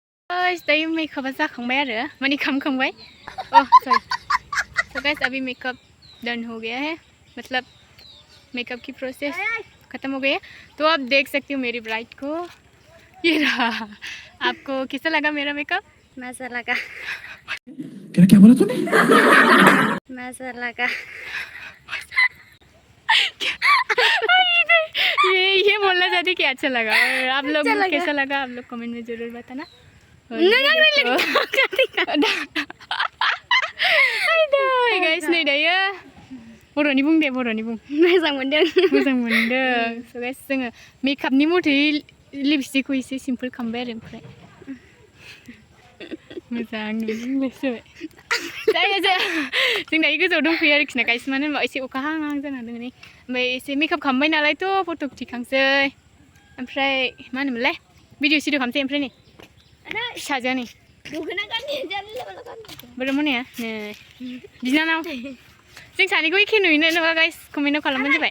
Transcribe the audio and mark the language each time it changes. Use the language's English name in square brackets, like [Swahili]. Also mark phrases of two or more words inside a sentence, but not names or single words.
[Bodo] दायो मेकअपआ जाखांबाय आरो माने खामखांबाय [English] Oh sorry [Hindi] तो गाइस अभी [English] makeup done [Hindi] हो गया है मतलब मेकअप की प्रोसेस ख़त्म हो गई है। तो आप देख सकती हो मेरी ब्राइड को, ये रहा। आपको कैसा लगा मेरा मेकअप? मजा लगा। क्या बोला तूने? मजा लगा। ये बोलना चाहती कि अच्छा लगा। और आप लोग कैसा लगा आप लोग कमेंट में ज़रूर बताना। [Bodo] गाइस नै दायो बर'नि बुं दे बर'नि बुं। मोजां मोनदों। मोजां मोनदों। स' गाइस जोङो मेकआपनि मथै लिपस्टिकखौ एसे सिम्पोल खालामबाय आरो ओमफ्राय मोजां नुनोसो जाया जों दायो गोजौआव दंफैयो आरोखि ना गाइस मानो होनबा एसे अखा हां हां जाना दङ नै ओमफ्राय एसे मेकआप खालामबाय नालायथ' फट' थिखांसै ओमफ्राय मा होनोमोनलाय भिडिअ सिडिअ खालामसै ओमफ्राय नै फिसाजोआ नै बोरै मोनाया नै बिनानाव जों सानैखौ एखे नुयोना नङा गाइस कमेन्टआव खालामबानो जाबाय।